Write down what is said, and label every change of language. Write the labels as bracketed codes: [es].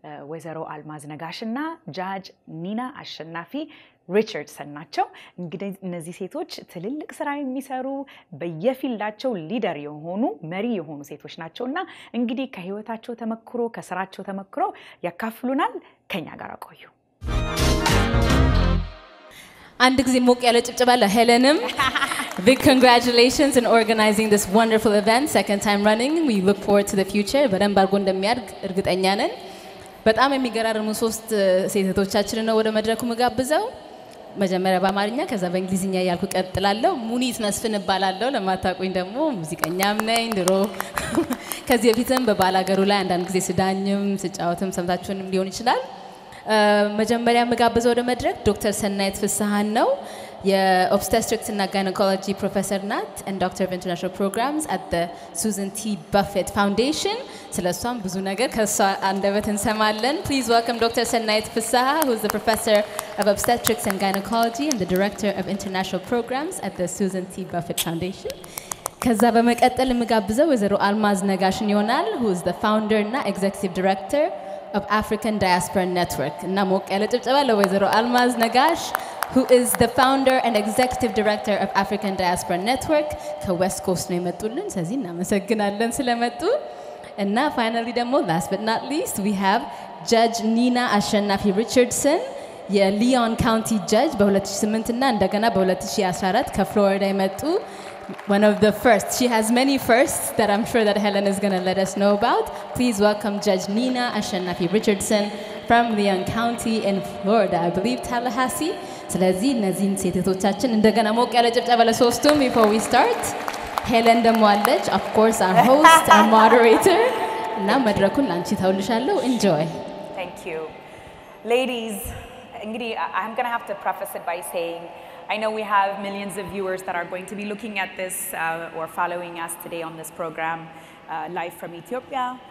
[am] ወይዘሮ አልማዝ ነጋሽና ጃጅ ኒና አሸናፊ ሪቻርድሰን ናቸው። እንግዲህ እነዚህ ሴቶች ትልልቅ ስራ የሚሰሩ በየፊልዳቸው ሊደር የሆኑ መሪ የሆኑ ሴቶች ናቸውና እንግዲህ ከህይወታቸው ተመክሮ ከስራቸው ተመክሮ ያካፍሉናል። ከኛ ጋር ቆዩ። አንድ ጊዜ ሞቅ ያለ ጭብጨባ ለሄለንም [en] big congratulations in organizing this wonderful event, second time running. We look forward to the future. [am] በደንብ አድርጎ እንደሚያድግ እርግጠኛ ነን። በጣም የሚገራርሙ ሶስት ሴቶቻችንን ነው ወደ መድረኩ መጋብዘው። መጀመሪያ በአማርኛ ከዛ በእንግሊዝኛ ያልኩ ቀጥላለሁ። ሙኒት መስፍን እባላለሁ። ለማታውቁኝ ደግሞ ሙዚቀኛም ነኝ። ድሮ ከዚህ በፊትም በባላገሩ ላይ አንዳንድ ጊዜ ስዳኝም ስጫወትም ሰምታችሁንም ሊሆን ይችላል። መጀመሪያ መጋብዘው ወደ መድረክ ዶክተር ሰናይት ፍስሐን ነው። የኦብስቴትሪክስ እና ጋይኖኮሎጂ ፕሮፌሰር ናት [en] and Doctor of International Programs at the Susan T. [am] Buffett Foundation. ስለሷም ብዙ ነገር ከሷ አንደበት እንሰማለን። [en] Please welcome Dr. Sanait Fissaha, who is the professor of obstetrics and gynecology and the director of international programs at the Susan T. Buffett Foundation. [am] ከዛ በመቀጠል መጋብዘው ወይዘሮ አልማዝ ነጋሽን ይሆናል, [en] who is the founder እና executive director of African Diaspora Network. [am] እና ሞቅ ያለ ጭብጨባ ለወይዘሮ አልማዝ ነጋሽ, [en] who is the founder and executive director of African Diaspora Network. [am] ከዌስት ኮስት ነው የመጡልን። ስለዚህ እናመሰግናለን ስለመጡ። እና finally ደግሞ [en] last but not least we have Judge Nina [am] አሸናፊ ሪቻርድሰን, የሊዮን ካውንቲ ጀጅ በ2008 እና እንደገና በ2014 ከፍሎሪዳ የመጡ. [en] One of the first. She has many firsts that I'm sure that Helen is going to let us know about. Please welcome Judge Nina Ashanafi Richardson from Leon County in Florida. I believe Tallahassee. [am] ስለዚህ እነዚህን ሴቶቻችን እንደገና ሞቅ ያለ ጭብጨባ ለሶስቱም [en] before we start. Helen [am] ደግሞ አለች, [en] of course our host, our moderator. [am] እና መድረኩን ላንቺ ተውልሻለሁ. [en] Enjoy. Thank you. Ladies, እንግዲህ I'm going to have to preface it by saying I know we have millions of viewers that are going to be looking at this or following us today on this program live from Ethiopia.